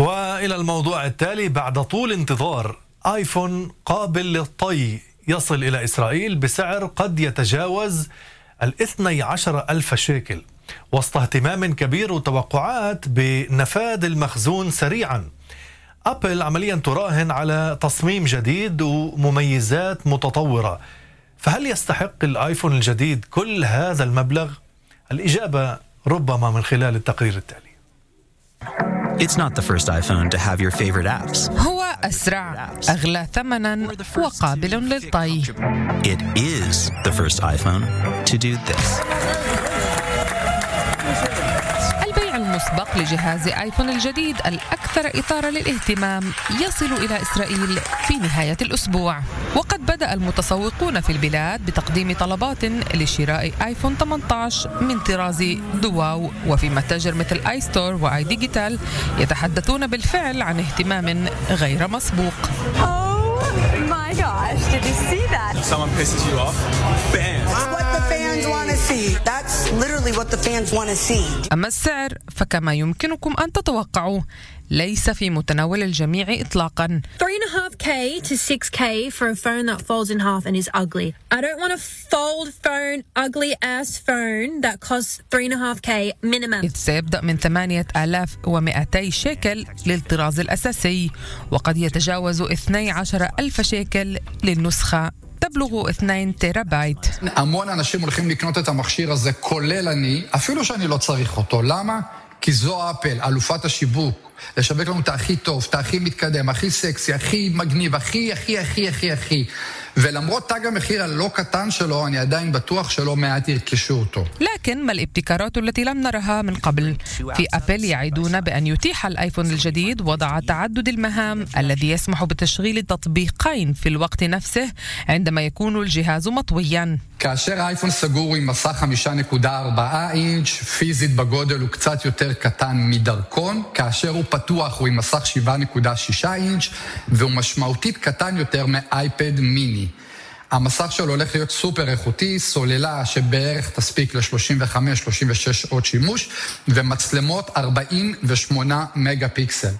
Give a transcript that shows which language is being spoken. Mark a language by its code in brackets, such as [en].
[ar] وإلى الموضوع التالي، بعد طول انتظار آيفون قابل للطي يصل إلى إسرائيل بسعر قد يتجاوز 12,000 شيكل وسط اهتمام كبير وتوقعات بنفاد المخزون سريعا. أبل عمليا تراهن على تصميم جديد ومميزات متطورة، فهل يستحق الآيفون الجديد كل هذا المبلغ؟ الإجابة ربما من خلال التقرير التالي. [en] It's not the first iPhone to have your favorite apps. [ar] هو أسرع، أغلى ثمنا، وقابل للطي. [en] It is the first iPhone to do this. [ar] مسبق لجهاز آيفون الجديد الأكثر إثارة للاهتمام يصل إلى إسرائيل في نهاية الأسبوع، وقد بدأ المتسوقون في البلاد بتقديم طلبات لشراء آيفون 18 من طراز دواو، وفي متاجر مثل آي ستور وآي ديجيتال يتحدثون بالفعل عن اهتمام غير مسبوق. أما السعر فكما يمكنكم أن تتوقعوا ليس في متناول الجميع إطلاقا. [en] 3.5K to 6K for a phone that folds in half and is ugly. I don't want a fold phone, ugly ass phone that costs 3.5K minimum. [ar] إذ سيبدأ من 8,200 شيكل للطراز الأساسي، وقد يتجاوز 12,000 شيكل للنسخة تبلغ 2 تيرابايت. [he] أمون אנשים הולכים לקנות את המכשיר הזה כולל אני, אפילו שאני לא צריך אותו. למה? כי זו אפל, אלופת השיבוק. לשבק לנו את הכי טוב, את הכי מתקדם, הכי סקסי, הכי מגניב, הכי. ולמרות תג המחיר הלא קטן שלו, אני עדיין בטוח שלא מעט ירכשו אותו. לכן, מה [ar] الابتكارات التي لم نرها من قبل؟ في أبل يعيدون بأن يتيح الآيفون الجديد وضع تعدد المهام الذي يسمح بتشغيل تطبيقين في الوقت نفسه عندما يكون الجهاز مطوياً. [he] כאשר האייפון סגור עם מסך 5.4 אינץ' פיזית בגודל הוא קצת יותר קטן מדרכון, כאשר הוא פתוח הוא עם מסך 7.6 אינץ' והוא משמעותית קטן יותר מאייפד מיני. המסך שלו הולך להיות סופר איכותי, סוללה שבערך תספיק ל-35-36 עוד שימוש, ומצלמות 48 מגה פיקסל.